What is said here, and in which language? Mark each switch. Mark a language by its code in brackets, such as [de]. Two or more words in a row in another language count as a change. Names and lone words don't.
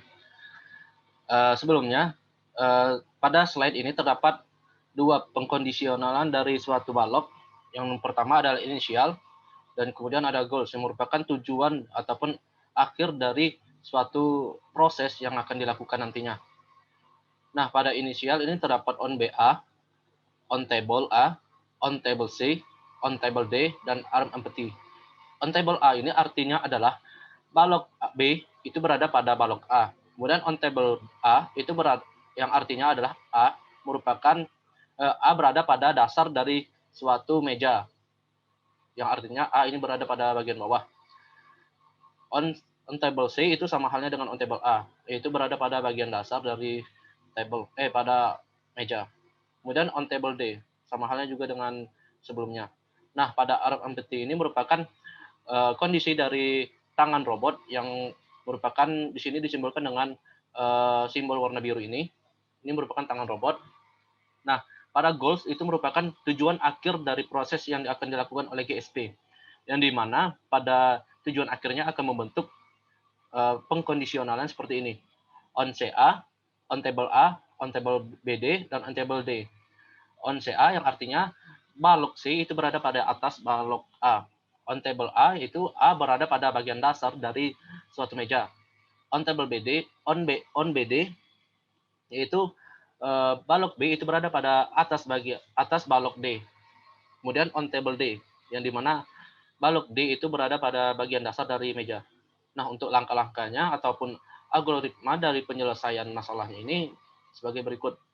[id] Sebelumnya, pada slide ini terdapat dua pengkondisionalan dari suatu balok. Yang pertama adalah inisial, dan kemudian ada goals yang merupakan tujuan ataupun akhir dari suatu proses yang akan dilakukan nantinya. Nah, pada inisial ini terdapat [en] on BA, on table A, on table C, on table D, [id] dan [en] arm empty. On table A [id] ini artinya adalah balok B itu berada pada balok A. Kemudian [en] on table A [id] itu yang artinya adalah A merupakan A berada pada dasar dari suatu meja. Yang artinya A ini berada pada bagian bawah. [en] On table C [id] itu sama halnya dengan [en] on table A, [id] yaitu berada pada bagian dasar dari pada meja. Kemudian [en] on table D [id] sama halnya juga dengan sebelumnya. Nah, pada [en] arm empty [id] ini merupakan kondisi dari tangan robot yang merupakan di sini disimbolkan dengan simbol warna biru ini. Ini merupakan tangan robot. Nah, pada goals itu merupakan tujuan akhir dari proses yang akan dilakukan oleh GSP, yang dimana pada tujuan akhirnya akan membentuk pengkondisionalan seperti ini. [en] On CA, on table A, on table BD, dan on table D. On CA [id] yang artinya balok C itu berada pada atas balok A. [en] On table A [id] itu A berada pada bagian dasar dari suatu meja. [en] On table BD, on BD [id] yaitu balok B itu berada pada atas balok D. Kemudian [en] on table D [id] yang dimana balok D itu berada pada bagian dasar dari meja. Nah, untuk langkah-langkahnya ataupun algoritma dari penyelesaian masalahnya ini sebagai berikut.